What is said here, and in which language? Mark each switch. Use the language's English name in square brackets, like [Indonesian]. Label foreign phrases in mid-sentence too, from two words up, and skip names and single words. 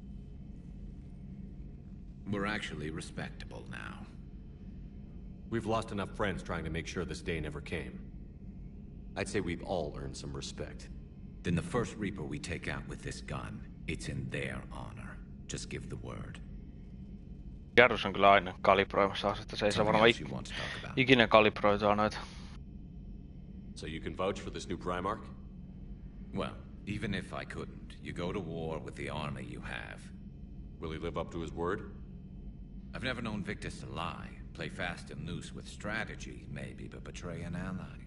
[English] We're actually respectable now. We've lost enough friends trying to make sure this day never came. I'd say we've all earned some respect. Then the first Reaper we take out with this gun, it's in their honor. Just give the word. [Finnish] Garrus on kyllä aina kalibroimassa asetta. Se ei saa varmaan ikinä kalibroitua noita. [English] So you can vouch for this new Primarch? Well, even if I couldn't, you go to war with the army you have. Will he live up to his word? I've never known Victus to lie. Play fast and loose with strategy, maybe, but betray an ally.